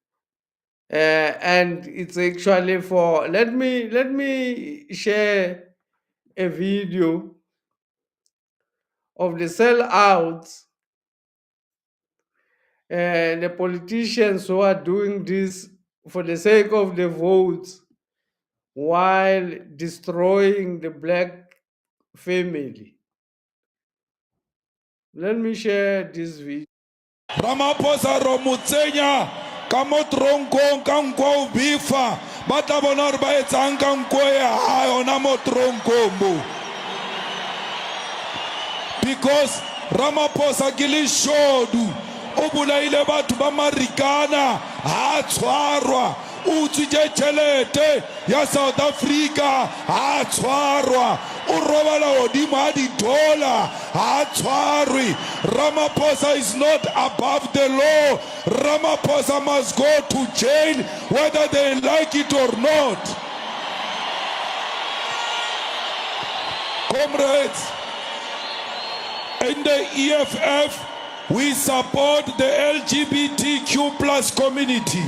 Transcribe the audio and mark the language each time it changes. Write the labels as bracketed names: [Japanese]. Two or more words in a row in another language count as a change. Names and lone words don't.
[English] And it's actually for, let me share a video of the sellouts and the politicians who are doing this for the sake of the votes while destroying the black family. Let me share this video. [Northern Sotho] Ramaphosa ro motsenya ka mo tronkong ka nko o bifa ba tla bona gore ba etsang ka nko ya yona mo tronkong mo, because Ramaphosa ke leshodu o bolaile batho ba marikana ha tshwarwa, o utswitse tšhelete ya South Africa ha tshwarwa, o robala godimo ga didola ha tshwarwe. [English] Ramaphosa is not above the law. Ramaphosa must go to jail whether they like it or not. Comrades, in the EFF, we support the LGBTQ plus community.